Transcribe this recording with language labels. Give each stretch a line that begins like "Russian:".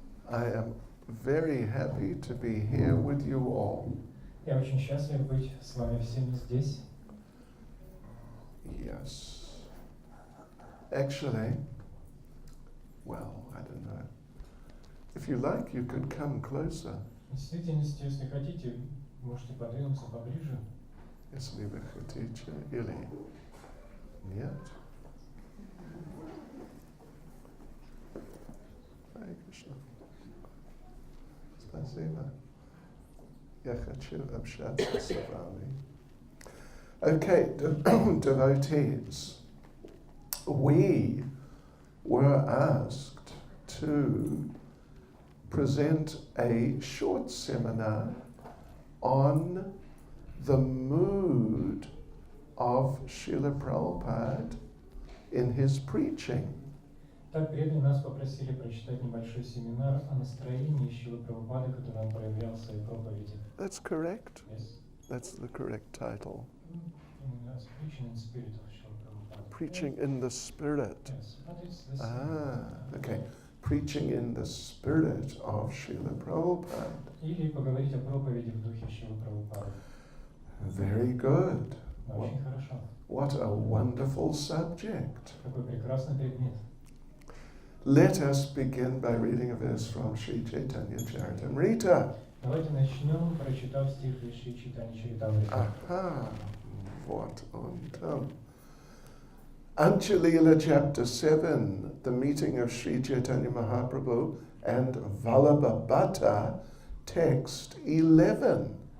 English: I am very happy to be here with you all.
Russian: Я очень счастлив быть с вами всеми здесь.
English: Yes. Actually, well, I don't know. If you like, you could come closer.
Russian: В действительности, если хотите, можете подвинуться поближе. Если вы хотите, или нет. Hare Krishna. Спасибо. Я хочу общаться с вами.
English: Okay, devotees, we were asked to present a short seminar on the mood of Srila Prabhupada in his preaching.
Russian: Так преданные нас попросили прочитать небольшой семинар о настроении Шрилы Прабхупады, который он проявлял в своей проповеди.
English: That's correct. Yes. That's the correct title. Preaching in spirit of Srila Prabhupada. Preaching in the Spirit. Yes, but it's the same. Okay. Preaching in the Spirit of Srila Prabhupada.
Russian: Или поговорить о проповеди в духе Шрилы Прабхупады.
English: Very good.
Russian: Очень хорошо.
English: What a wonderful subject.
Russian: Какой прекрасный предмет.
English: Let us begin by reading a verse from Sri Chaitanya Charitamrita.
Russian: Давайте начнем, прочитав стих из Шри Чайтанья Чаритамриты.
English: Aha. What on Anchalila chapter 7, the meeting of Sri Chaitanya Mahaprabhu and Vallabhabhata, text 11.